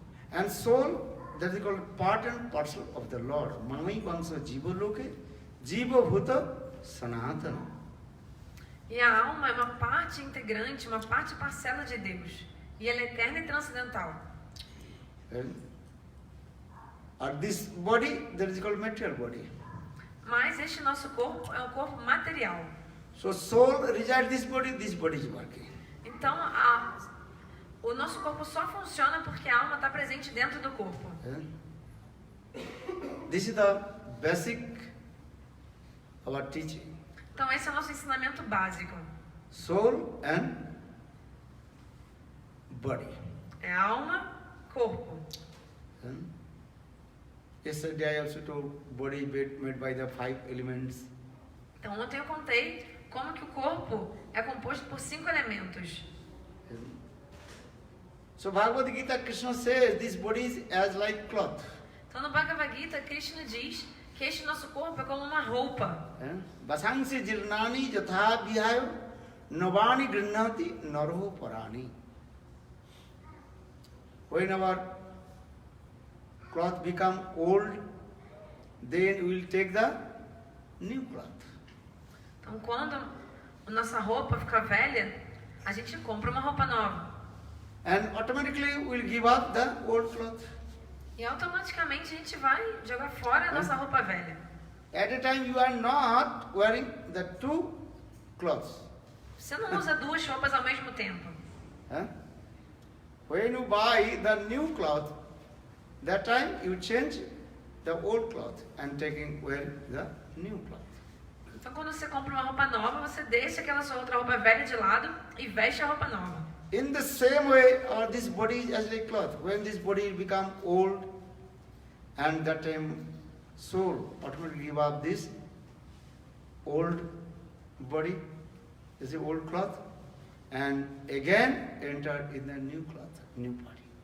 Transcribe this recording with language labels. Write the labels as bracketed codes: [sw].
[en] And soul, that is called part and parcel of the Lord. [sa] Manai Vangsa Jiva Loke, Jiva Bhuta Sanatana. [pt] E a alma é uma parte integrante, uma parte parcela de Deus. E ela é eterna e transcendental. [en] And this body, that is called material body. [pt] Mas este nosso corpo é um corpo material. [en] So soul resides this body is working. [pt] Então, o nosso corpo só funciona porque a alma está presente dentro do corpo. [en] This is the basic our teaching. [pt] Então, esse é o nosso ensinamento básico. [en] Soul and body. [pt] É alma, corpo. [en] Yesterday I also told body made by the 5 elements. [pt] Então, ontem eu contei como que o corpo é composto por 5 elementos. [en] So Bhagavad Gita, Krishna says this body is as like cloth. [pt] Então, no Bhagavad Gita, Krishna diz que este nosso corpo é como uma roupa. [sa] Vasangsi jirnani jatha vihayo navani grinnati naro parani. [en] When our cloth become old, then we will take the new cloth. [pt] Então, quando a nossa roupa fica velha, a gente compra uma roupa nova. [en] And automatically we will give up the old cloth. [pt] E automaticamente a gente vai jogar fora a nossa roupa velha. [en] At a time you are not wearing the 2 clothes. [pt] Você não usa 2 roupas ao mesmo tempo. [en] When you buy the new cloth, that time you change the old cloth and wear the new cloth. [pt] Então, quando você compra uma roupa nova, você deixa aquela sua outra roupa velha de lado e veste a roupa nova. [en] In the same way, this body is as like cloth. When this body become old, and that time soul automatically give up this old body, this is old cloth, and again enter in the new cloth, new body.